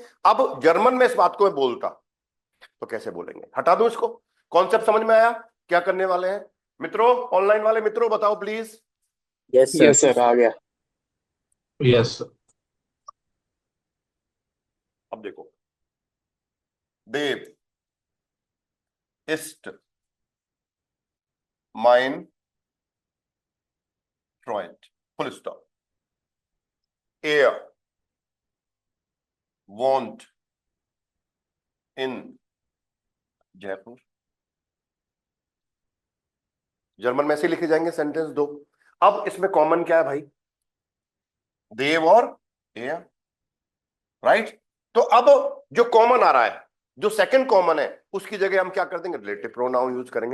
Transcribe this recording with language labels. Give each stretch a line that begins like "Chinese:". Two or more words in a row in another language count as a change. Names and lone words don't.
Hindi: अब जर्मन में इस बात को मैं बोलता तो कैसे बोलेंगे, हटा दूं इसको? कॉन्सेप्ट समझ में आया? क्या करने वाले हैं मित्रों, ऑनलाइन वाले मित्रों बताओ प्लीज।
English: yes sir
Hindi: आ गया। यस अब देखो,
German: देव ist mein Freund,
English: full stop.
German: Er wohnt in जयपुर।
Hindi: जर्मन में ऐसे लिखे जाएंगे सेंटेंस दो। अब इसमें कॉमन क्या है भाई, देव और एयर, राइट? तो अब जो कॉमन आ रहा है, जो सेकंड कॉमन है, उसकी जगह हम क्या कर देंगे,
English: relative pronoun use
Hindi: करेंगे।